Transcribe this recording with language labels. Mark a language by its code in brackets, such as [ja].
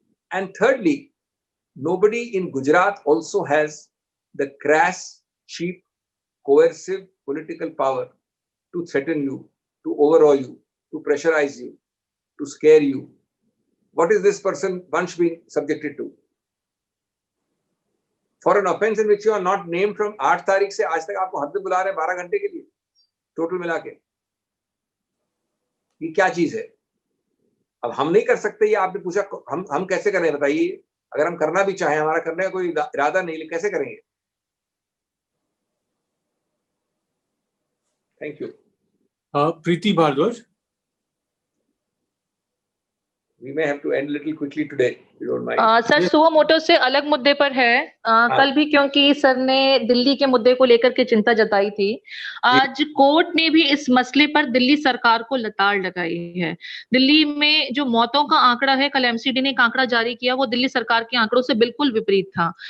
[en] And thirdly, nobody in Gujarat also has the crass, cheap, coercive political power to threaten you, to overawe you, to pressurize you, to scare you. What is this person bunch being subjected to? For an offense in which you are not named from [hi] 8 तारीख से आज तक आपको हद बुला रहे 12 घंटे के लिए टोटल मिला के, ये क्या चीज है? अब हम नहीं कर सकते, ये आपने पूछा हम कैसे करें बताइए? अगर हम करना भी चाहें, हमारा करने का कोई इरादा नहीं, कैसे करेंगे? [en] Thank you. Preeti Bhardwaj. We may have to end a little quickly today, if you don't mind. [hi] Sir, suo motu से अलग मुद्दे पर है. कल भी क्योंकि सर ने दिल्ली के मुद्दे को लेकर के चिंता जताई थी. आज कोर्ट ने भी इस मसले पर दिल्ली सरकार को लताड़ लगाई है. दिल्ली में जो मौतों का आंकड़ा है, कल एमसीडी ने एक आंकड़ा जारी किया, वो दिल्ली सरकार के आंकड़ों से बिल्कुल विपरीत था.